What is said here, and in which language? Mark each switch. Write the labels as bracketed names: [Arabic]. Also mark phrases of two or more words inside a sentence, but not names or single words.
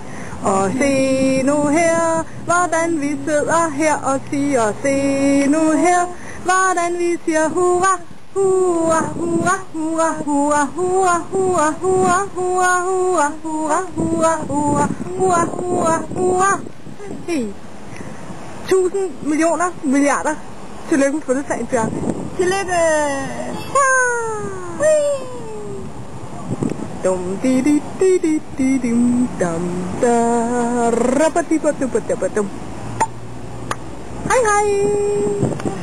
[Danish] Og se nu her, hvordan vi sidder her og siger, se nu her, hvordan vi siger hurra, hurra, hurra, hurra, hurra, hurra, hurra, hurra, hurra, hurra, hurra, hurra, hurra, hurra, hurra, hurra. Hey. 1000 millioner milliarder. Tillykke med fødselsdagen, Bjørk. Tillykke! Dum di di di di di dum dum da rabba di ba dum. Hej hej!